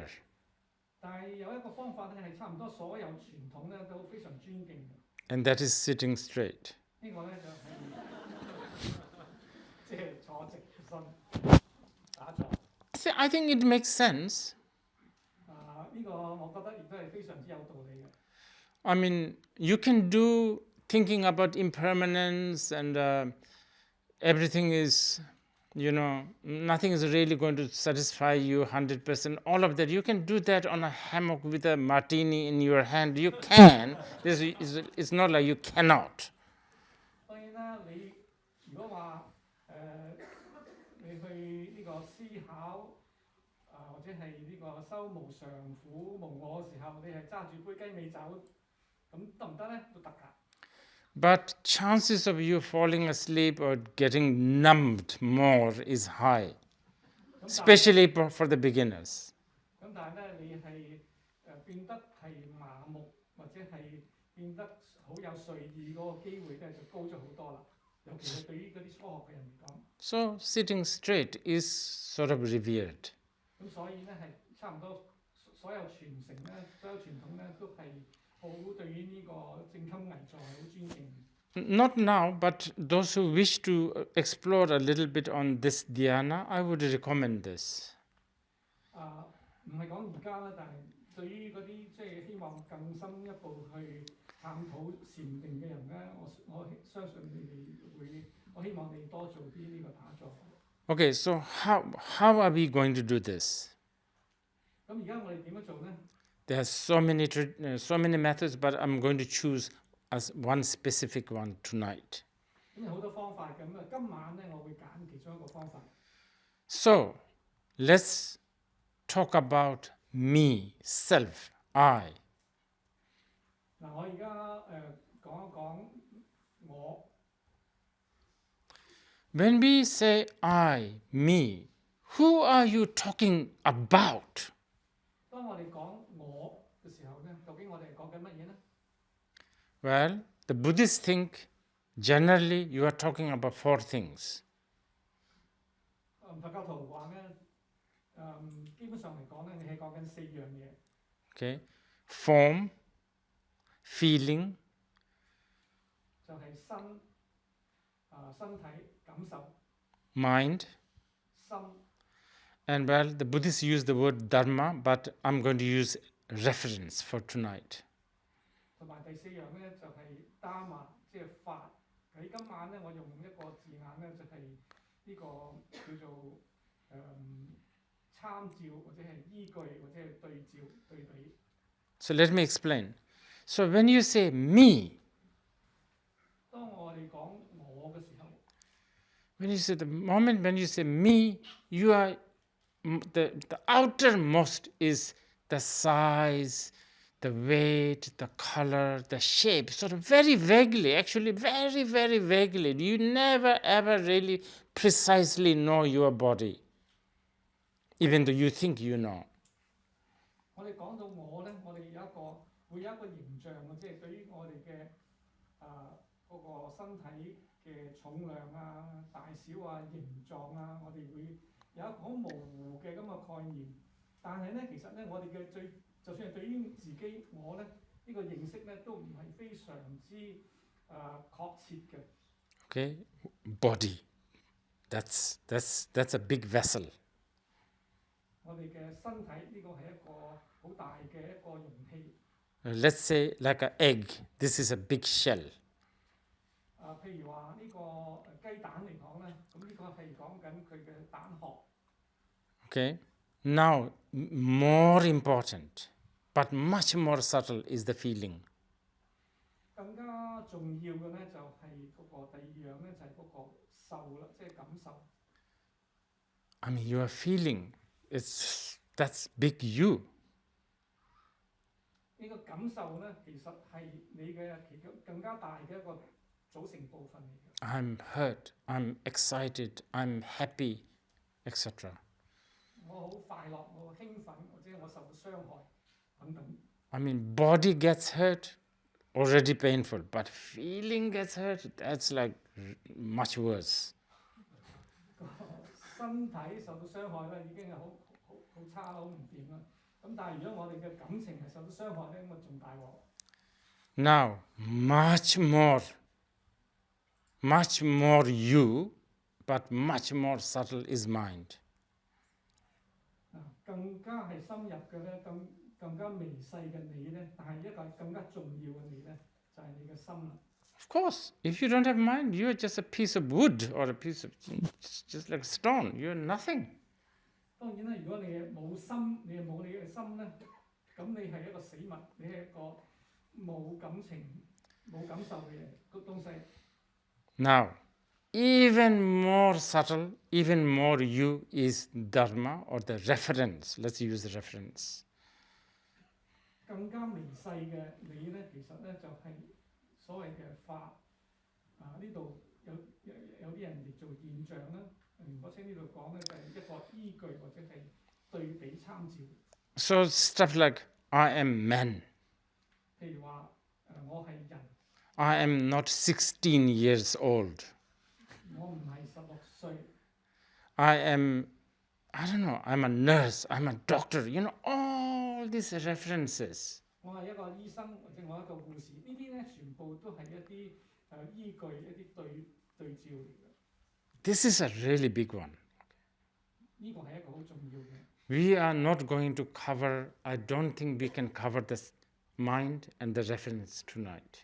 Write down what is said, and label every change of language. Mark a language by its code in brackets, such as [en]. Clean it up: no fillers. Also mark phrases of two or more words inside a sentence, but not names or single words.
[yue] 但係有一個方法咧，係差唔多所有傳統咧都非常尊敬嘅。 [en] And that is sitting straight. [yue] 呢個咧就係即係坐直身打坐。 [en] I think it makes sense. [yue] 呢個我覺得亦都係非常之有道理嘅。 [en] I mean, you can do thinking about impermanence and everything is, nothing is really going to satisfy you 100%. All of that, you can do that on a hammock with a martini in your hand. You can. It's not like you cannot. [yue] 當然啦，你如果話你去呢個思考或者係呢個修無常苦無我嘅時候，你係揸住杯雞尾酒，咁得唔得咧？都得㗎。 [en] But chances of you falling asleep or getting numbed more is high, especially for the beginners. [yue] 咁但係咧，你係變得係麻木或者係變得好有睡意嗰個機會咧，就高咗好多啦。尤其係對於嗰啲初學嘅人嚟講。 [en] So sitting straight is sort of revered. [yue] 咁所以咧係差唔多所有傳承咧，所有傳統咧都係好對於呢個正襟危坐係好尊敬。 [en] Not now, but those who wish to explore a little bit on this Dhyāna, I would recommend this. [yue] 唔係講而家啦，但係對於嗰啲即係希望更深一步去探討禪定嘅人咧，我相信你哋會，我希望你多做啲呢個打坐。 [en] Okay, so how are we going to do this? [yue] 咁而家我哋點樣做咧？ [en] There are so many methods, but I'm going to choose as one specific one tonight. [yue] 咁有好多方法嘅，咁今晚咧我會揀其中一個方法。 [en] So let's talk about me, self, I. [yue] 嗱，我而家講一講我。 [en] When we say I, me, who are you talking about? [yue] 當我哋講我嘅時候咧，究竟我哋係講緊乜嘢咧？ [en] Well, the Buddhists think generally you are talking about four things. [yue] 佛教徒話咧，基本上嚟講咧，你係講緊四樣嘢。 [en] Okay, form, feeling, [yue] 就係身體感受。 [en] mind, [yue] 心。 [en] and well, the Buddhists use the word dharma, but I'm going to use reference for tonight. [yue] 同埋第四樣咧就係 Dharma， 即係法。喺今晚咧，我用一個字眼咧，就係呢個叫做參照或者係依據或者係對照對比。 [en] So let me explain. So when you say me, [yue] 當我哋講我嘅時候， [en] when you say the moment when you say me, you are the outermost is the size, the weight, the color, the shape, sort of very vaguely, actually very, very vaguely. You never ever really precisely know your body, even though you think you know. [yue] 我哋講到我咧，我哋會有一個形象嘅，即係對於我哋嘅嗰個身體嘅重量啊、大小啊、形狀啊，我哋會有一個好模糊嘅咁嘅概念。但係咧，其實咧，我哋嘅就算係對於自己我咧，呢個認識咧，都唔係非常之確切嘅。 [en] Okay, body. That's a big vessel. [yue] 我哋嘅身體呢個係一個好大嘅一個容器。 [en] Let's say like an egg. This is a big shell. [yue] 譬如話呢個雞蛋嚟講咧，咁呢個係講緊佢嘅蛋殼。 [en] Okay. Now, more important, but much more subtle is the feeling. [yue] 更加重要嘅咧就係嗰個第二樣咧就係嗰個受啦，即係感受。 [en] I mean, your feeling, that's big you. [yue] 呢個感受咧，其實係你嘅更加大嘅一個組成部分嚟嘅。 [en] I'm hurt, I'm excited, I'm happy, etc. [yue] 我好快樂，我好興奮，或者我受到傷害等等。 [en] I mean, body gets hurt, already painful, but feeling gets hurt, that's like much worse. [yue] 身體受到傷害咧，已經係好差好唔掂啦。咁但係如果我哋嘅感情係受到傷害咧，咁啊仲大鑊。 [en] Now, much more you, but much more subtle is mind. [yue] 更加係深入嘅咧，更加微細嘅你咧，但係一個更加重要嘅你咧，就係你嘅心啦。 [en] Of course, if you don't have mind, you're just a piece of wood or a piece of, just like stone. You're nothing. [yue] 當然啦，如果你冇心，你冇你嘅心咧，咁你係一個死物，你係一個冇感情、冇感受嘅個東西。 [en] Now, even more subtle, even more you is dharma or the reference. Let's use the reference. [yue] 更加微細嘅你咧，其實咧就係所謂嘅法呢度有啲人譯做現象啦。Rinpoche呢度講咧就係一個依據或者係對比參照。 [en] So stuff like I am man. [yue] 譬如話我係人。 [en] I am not 16 years old. [yue] 我唔係16歲。 [en] I don't know, I'm a nurse, I'm a doctor, all these references. [yue] 我係一個醫生或者我一個護士，呢啲咧全部都係一啲依據一啲對照嚟嘅。 [en] This is a really big one. [yue] 呢個係一個好重要嘅。 [en] We are not going to cover, I don't think we can cover the mind and the reference tonight.